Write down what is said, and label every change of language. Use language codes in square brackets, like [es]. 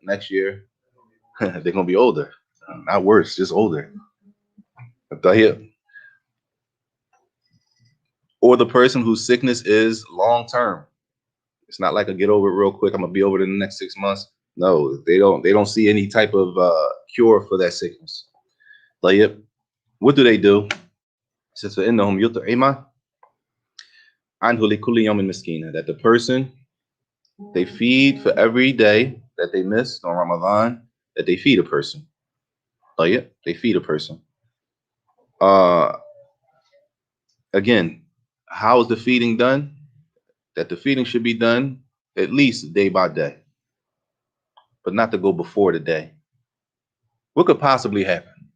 [en] Next year, they're going to be older. Not worse, just older. Tayyib. Or the person whose sickness is long-term. It's not like a get over it real quick. I'm going to be over it in the next 6 months. No, they don't see any type of cure for that sickness. Tayyib. What do they do? Says [ar] فَإِنَّهُمْ يُطْعِمَ عَنْهُ لِكُلِّ يَوْمٍ مِسْكِينًا. [en] That the person, they feed for every day that they missed on Ramadan, that they feed a person. Tayyib. They feed a person. Again, how is the feeding done? That the feeding should be done at least day by day, but not to go before the day. What could possibly happen?